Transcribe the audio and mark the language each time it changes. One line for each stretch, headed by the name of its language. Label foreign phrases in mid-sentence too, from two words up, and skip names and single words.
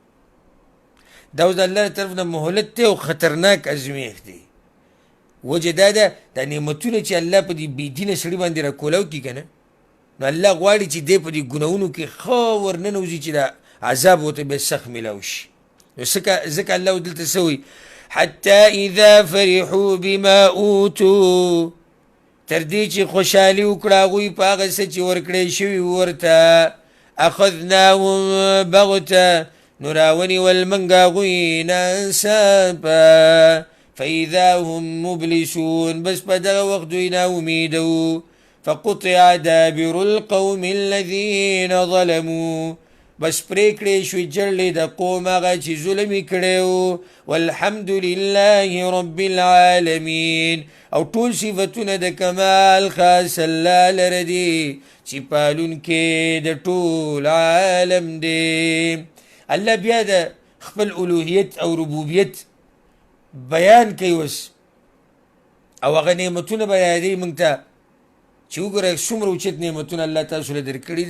Pashto: دا اوس د الله طرف نه مهلت دی او خطرناک ازمیښت دی. وجه دا ده دا نعمتونه چې الله په دې بېدینه سړي باندې راکولاو کړي که نه، نو الله غواړي چې دی په دې ګناهونو کې ښه ورننوځي چې دا عذاب ورته بیا سخت میلاو شي. نو ځکه الله دلته څه وایي؟
Arabic: حتى اذا فرحوا بما اوتوا،
Pashto: تر دې چې خوشحالي وکړه هغوی په هغه څه چې ورکړی شوي ورته،
Arabic: اخذناهم بغته،
Pashto: نو راونیول موږ هغوی ناڅاپه،
Arabic: فاذا هم مبلسون،
Pashto: بس په دغه وخت دوی ناامیده وو.
Arabic: فقطع دابر القوم الذين ظلموا،
Pashto: بس پریکړې شوې جړلې د قوم هغه چې ظلم یې کړی و.
Arabic: والحمد لله رب العالمین،
Pashto: او ټول صفتونه د کمال خاص الله لره دي چې پالونکی د ټول عالم دی. الله بیا د خپل الوهیت او ربوبیت بیان کوي اوس، او هغه نعمتونه به یادوي موږ ته چې وګوره څومره اوچت نعمتونه الله تاسو له درکړي دي.